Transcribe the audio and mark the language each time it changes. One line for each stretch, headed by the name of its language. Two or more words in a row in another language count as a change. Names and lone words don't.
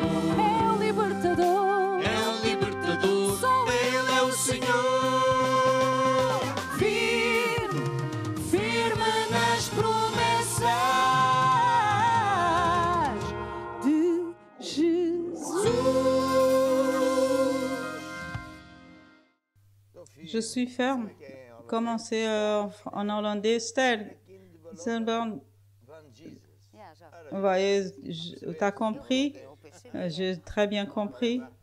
Portuguese: é o Libertador. é o Libertador, Só Ele é o Senhor. Firme, firme nas promessas de Jesus.
French: Je suis ferme. Comment c'est en hollandais?
Dutch: Stel.
French: Vous voyez, tu as compris? J'ai très bien compris.